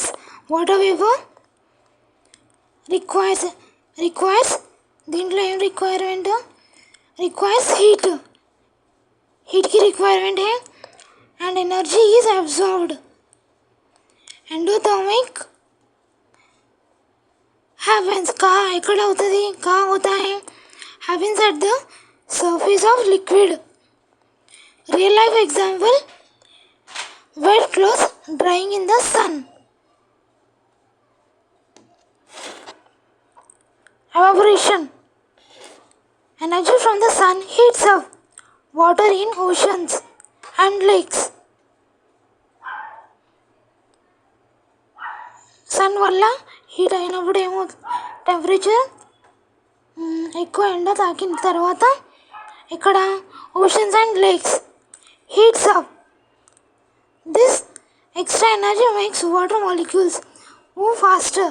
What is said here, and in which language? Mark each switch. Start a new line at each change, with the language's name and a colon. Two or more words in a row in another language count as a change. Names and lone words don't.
English: Water vapor requires
Telugu: దీంట్లో ఏం రిక్వైర్మెంట్?
Hindi: రిక్వైర్స్ हीट की रिक्वायरमेंट है
English: and energy is absorbed. endothermic happens
Telugu: कहाँ ఎక్కడ అవుతుంది?
Hindi: कहाँ होता है?
English: happens at the surface of liquid. Real life example, wet clothes drying in the sun. Evaporation, energy from the sun heats up water in oceans and lakes.
Telugu: సన్ వల్ల హీట్ అయినప్పుడు ఏమవుతుంది? టెంపరేచర్ ఎక్కువ ఎండ తాకిన తర్వాత ఇక్కడ
English: oceans and lakes heats up. This extra energy makes water molecules move faster.